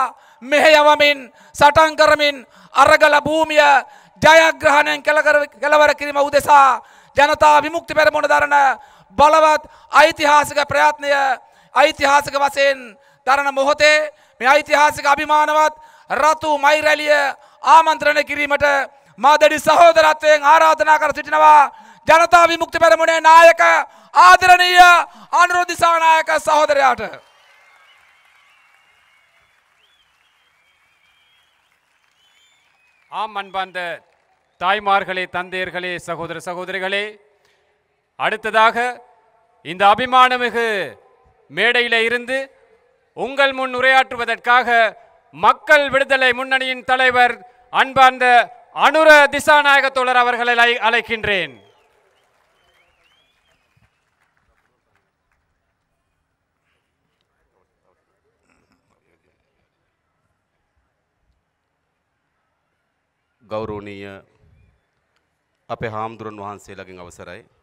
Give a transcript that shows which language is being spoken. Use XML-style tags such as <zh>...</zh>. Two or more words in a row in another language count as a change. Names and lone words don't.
<si>මෙහෙයවමින් සටන් කරමින් අරගල භූමිය ජයග්‍රහණයෙන් කෙළවර කිරීම උදෙසා ජනතා විමුක්ති පෙරමුණ දරන බලවත් ඓතිහාසික ප්‍රයත්නය ඓතිහාසික වශයෙන් දරන මොහොතේ මේ ඓතිහාසික අභිමානවත් රතු මයි රැළිය ආමන්ත්‍රණය කිරීමට මා දැඩි සහෝදරත්වයෙන් ආරාධනා කර සිටිනවා ජනතා විමුක්ති පෙරමුණේ නායක ආදරණීය අනුර දිසානායක සහෝදරයාට.</si> <ta>ஆம் அன்பார்ந்த தாய்மார்களே, தந்தையர்களே, சகோதர சகோதரிகளே, அடுத்ததாக இந்த அபிமானமிகு மேடையில இருந்து உங்கள் முன் உரையாற்றுவதற்காக மக்கள் விடுதலை முன்னணியின் தலைவர் அன்பார்ந்த அனுர திசாநாயக தோழர் அவர்களை அழைக்கின்றேன்.</ta> <si>ගෞරවනීය අපේ හාමුදුරන් වහන්සේලාගෙන් අවසරයි.</si>